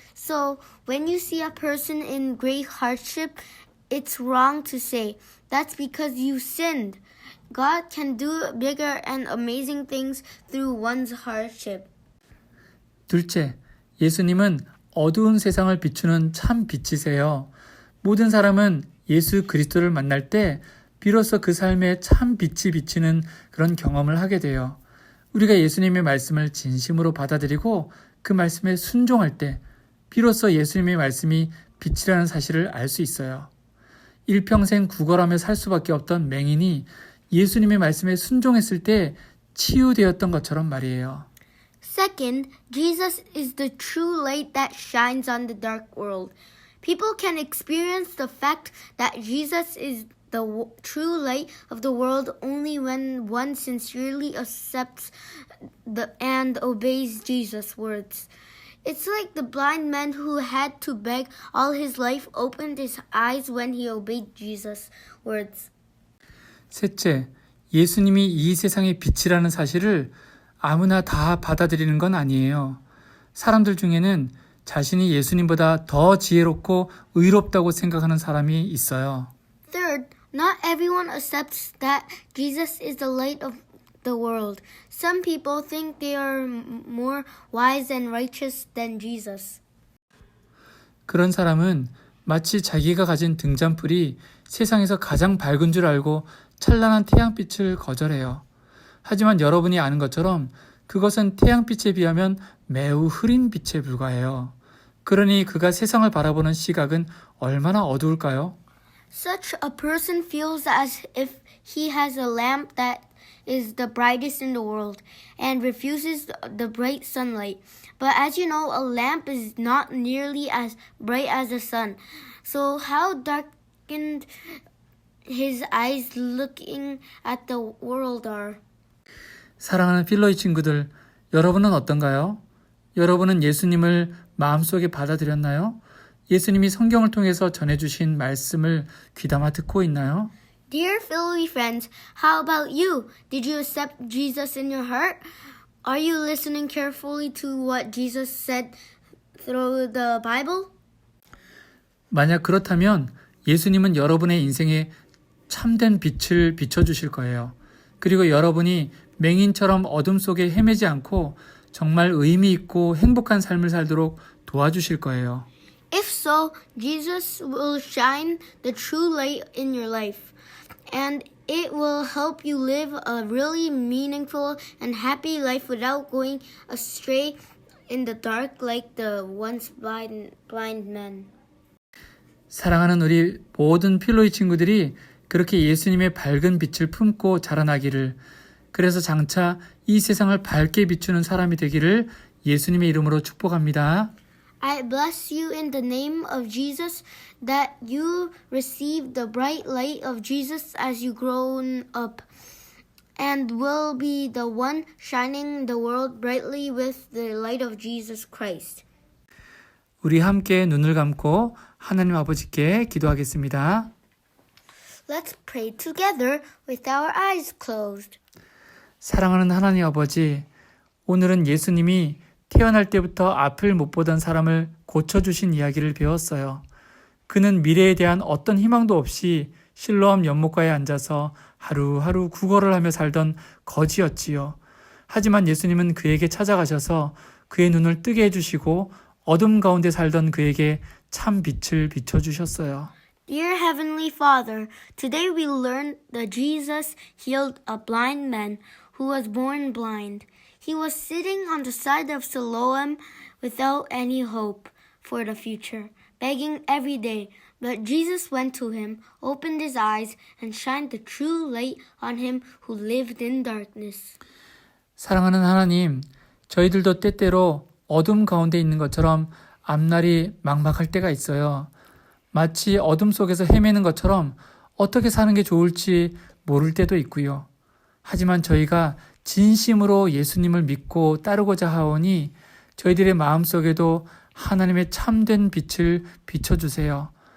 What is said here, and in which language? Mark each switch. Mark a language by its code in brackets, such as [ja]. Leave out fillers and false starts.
[en] So, when you see a person in great hardship, it's wrong to say, that's because you sinned. God can do bigger and amazing things through one's hardship. [ko] 둘째, 예수님은 어두운 세상을 비추는 참 빛이세요. 모든 사람은 예수 그리스도를 만날 때 비로소 그 삶에 참 빛이 비치는 그런 경험을 하게 돼요. 우리가 예수님의 말씀을 진심으로 받아들이고 그 말씀에 순종할 때 비로소 예수님의 말씀이 빛이라는 사실을 알 수 있어요. 일평생 구걸하며 살 수밖에 없던 맹인이 예수님의 말씀에 순종했을 때 치유되었던 것처럼 말이에요. [en] Second, Jesus is the true light that shines on the dark world. People can experience the fact that Jesus is the true light of the world only when one sincerely accepts and obeys Jesus' words. It's like the blind man who had to beg all his life opened his eyes when he obeyed Jesus' words. [ko] 셋째, 예수님이 이 세상의 빛이라는 사실을 아무나 다 받아들이는 건 아니에요. 사람들 중에는 자신이 예수님보다 더 지혜롭고 의롭다고 생각하는 사람이 있어요. [en] Third, not everyone accepts that Jesus is the light of the world. Some people think they are more wise and righteous than Jesus. [ko] 그런 사람은 마치 자기가 가진 등잔불이 세상에서 가장 밝은 줄 알고 찬란한 태양빛을 거절해요. 하지만 여러분이 아는 것처럼 그것은 태양빛에 비하면 매우 흐린 빛에 불과해요. 그러니 그가 세상을 바라보는 시각은 얼마나 어두울까요? [en] Such a person feels as if he has a lamp that is the brightest in the world and refuses the bright sunlight. But as you know, a lamp is not nearly as bright as the sun. So how darkened his eyes looking at the world are. [ko] 사랑하는 필로이 친구들, 여러분은 어떤가요? 여러분은 예수님을 마음속에 받아들였나요? 예수님이 성경을 통해서 전해주신 말씀을 귀담아 듣고 있나요? [en] Dear Philly friends, how about you? Did you accept Jesus in your heart? Are you listening carefully to what Jesus said through the Bible? [ko] 만약 그렇다면 예수님은 여러분의 인생에 참된 빛을 비춰주실 거예요. 그리고 여러분이 맹인처럼 어둠 속에 헤매지 않고 정말 의미 있고 행복한 삶을 살도록 도와주실 거예요. [en] If so, Jesus will shine the true light in your life, and it will help you live a really meaningful and happy life without going astray in the dark like the once blind men. [ko] 사랑하는 우리 모든 필로이 친구들이 그렇게 예수님의 밝은 빛을 품고 자라나기를, 그래서 장차 이 세상을 밝게 비추는 사람이 되기를 예수님의 이름으로 축복합니다. [en] I bless you in the name of Jesus that you receive the bright light of Jesus as you grow up and will be the one shining the world brightly with the light of Jesus Christ. [ko] 우리 함께 눈을 감고 하나님 아버지께 기도하겠습니다. [en] Let's pray together with our eyes closed. [ko] 사랑하는 하나님 아버지, 오늘은 예수님이 태어날 때부터 앞을 못 보던 사람을 고쳐주신 이야기를 배웠어요. 그는 미래에 대한 어떤 희망도 없이 실로암 연못가에 앉아서 하루하루 구걸을 하며 살던 거지였지요. 하지만 예수님은 그에게 찾아가셔서 그의 눈을 뜨게 해주시고 어둠 가운데 살던 그에게 참 빛을 비춰주셨어요. [en] Dear Heavenly Father, today we learned that Jesus healed a blind man who was born blind. He was sitting on the side of Siloam without any hope for the future, begging every day. But Jesus went to him, opened his eyes, and shined the true light on him who lived in darkness. [ko] 사랑하는 하나님, 저희들도 때때로 어둠 가운데 있는 것처럼 앞날이 막막할 때가 있어요. 마치 어둠 속에서 헤매는 것처럼 어떻게 사는 게 좋을지 모를 때도 있고요. 하지만 저희가 진심으로 예수님을 믿고 따르고자 하오니 저희들의 마음속에도 하나님의 참된 빛을 비춰주세요.